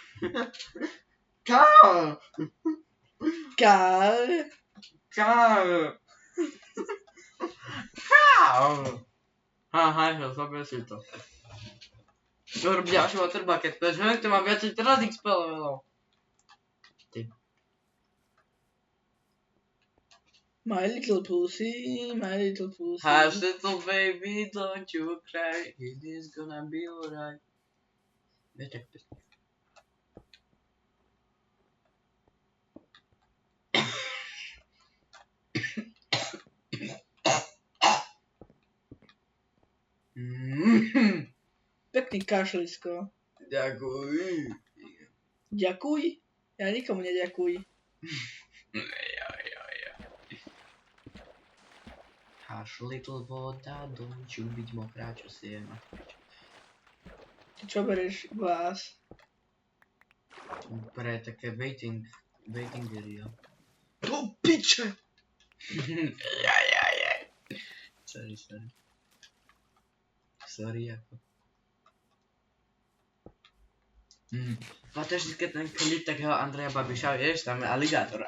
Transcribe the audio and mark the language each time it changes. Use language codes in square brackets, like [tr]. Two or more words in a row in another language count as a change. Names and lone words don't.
[sk] Kár. Kár. Kár. Kár. Aha, zabij si to. Rob ďalší water bucket, pretože to má viacej teraz XP levelov. [en] My little pussy, my little pussy. Hush little baby, don't you cry, it is gonna be alright. [sk] Vieš tak pesničku. Pekný kašlisko. Ďakujem. Ďakuj? Ja nikomu neďakuj. [en] Hush little [sk] voda, [en] don't you [sk] byť mokrá, čo si je na piču. Ty čo bereš glás? Pre také [en] waiting area. [sk] Do piče! Sorry ako. Pamätáš si, keď ten klip takého Andreja Babiša, vieš, tam je aligátor.